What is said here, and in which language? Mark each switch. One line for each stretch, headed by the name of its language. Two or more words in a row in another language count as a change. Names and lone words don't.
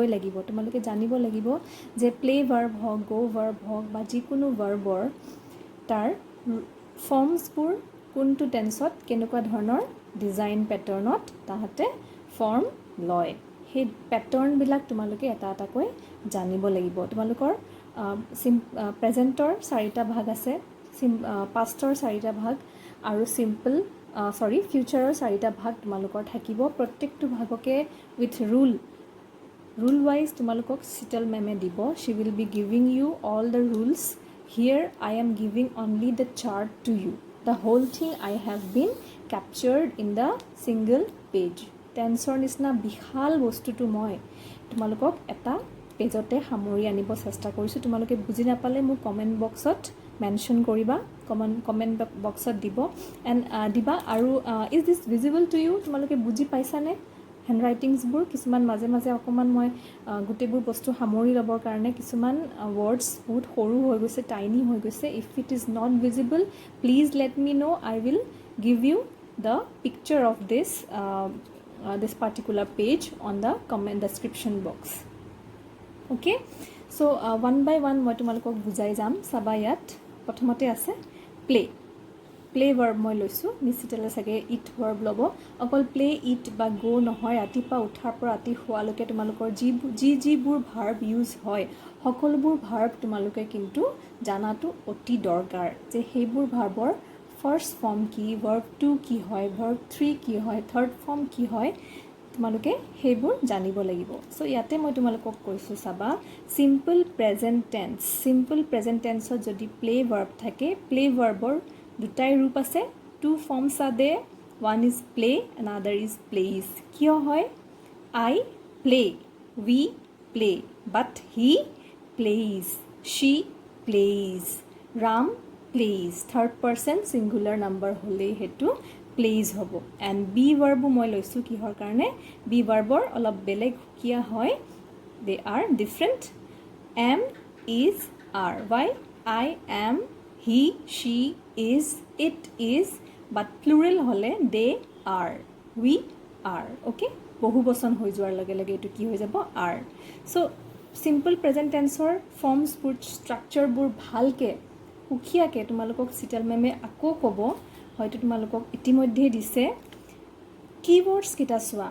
Assamese: লাগিব তোমালোকে জানিব লাগিব যে
English: play verb
Assamese: হওক
English: go verb
Assamese: হওক বা যিকোনো ভাৰ্বৰ তাৰ ফৰ্মছবোৰ কোনটো টেন্সত কেনেকুৱা ধৰণৰ
English: design pattern
Assamese: তাহাঁতে ফৰ্ম লয় সেই পেটাৰ্ণবিলাক তোমালোকে এটা এটাকৈ জানিব লাগিব তোমালোকৰ প্ৰেজেণ্টৰ 4টা ভাগ আছে পাষ্টৰ 4টা ভাগ আৰু ফিউচাৰৰ 4টা ভাগ তোমালোকৰ থাকিব প্ৰত্যেকটো ভাগকে
English: with rule wise
Assamese: তোমালোকক চিটল মেমে দিব
English: she will be giving you all the rules here I am giving only the chart to you the whole thing I have been captured in the single page
Assamese: টেন্সৰ নিচিনা বিশাল বস্তুটো মই তোমালোকক এটা পেজতে সামৰি আনিব চেষ্টা কৰিছোঁ তোমালোকে বুজি নাপালে মোক
English: comment box
Assamese: মেনশ্যন কৰিবা
English: comment box
Assamese: দিবা আৰু
English: is this visible to you
Assamese: তোমালোকে বুজি পাইছানে
English: hand writings
Assamese: কিছুমান মাজে মাজে অকণমান মই গোটেইবোৰ বস্তু সামৰি ল'বৰ কাৰণে কিছুমান ৱৰ্ডছ বহুত সৰু হৈ গৈছে টাইনি হৈ গৈছে
English: if it is not visible please let me know I will give you the picture of this particular page on the comment description box okay so one by one
Assamese: মই তোমালোকক বুজাই যাম চাবা ইয়াত প্ৰথমতে আছে
English: play verb
Assamese: মই লৈছোঁ নিশ্চিতলে চাগে
English: eat verb
Assamese: ল'ব অকল
English: play eat
Assamese: বা গো নহয় ৰাতিপুৱা উঠাৰ পৰা ৰাতি শোৱালৈকে তোমালোকৰ যিবোৰ ভাৰ্ব ইউজ হয় সকলোবোৰ ভাৰ্ব তোমালোকে কিন্তু জানাটো অতি দৰকাৰ যে সেইবোৰ ভাৰ্বৰ
English: first form
Assamese: কি ভাৰ্ব 2 কি হয় ভাৰ্ব 3 কি হয়
English: third form
Assamese: কি হয় তোমালোকে সেইবোৰ জানিব লাগিব সো ইয়াতে মই তোমালোকক কৈছোঁ চাবা
English: simple present
Assamese: টেন্সত যদি প্লে ভাৰ্ব থাকে প্লে ভাৰ্বৰ দুটাই ৰূপ আছে
English: two forms are there one is play another is plays
Assamese: কিয় হয়
English: I play we play but he plays she plays Ram plays third person singular number
Assamese: হ'লেই সেইটো প্লেইজ হ'ব
English: and be verb
Assamese: মই লৈছোঁ কিহৰ কাৰণে বি ভাৰ্বৰ অলপ বেলেগ সুকীয়া হয়
English: they are different am is are why I am he she is it is but plural হ'লে they are we are okay
Assamese: বহু বচন হৈ যোৱাৰ লগে লগে এইটো কি হৈ যাব
English: are so simple present tense forms structures
Assamese: ভালকৈ সুকীয়াকৈ তোমালোকক চিটেল মেমে আকৌ ক'ব হয়তো তোমালোকক ইতিমধ্যেই দিছে কিৱৰ্ডছকেইটা চোৱা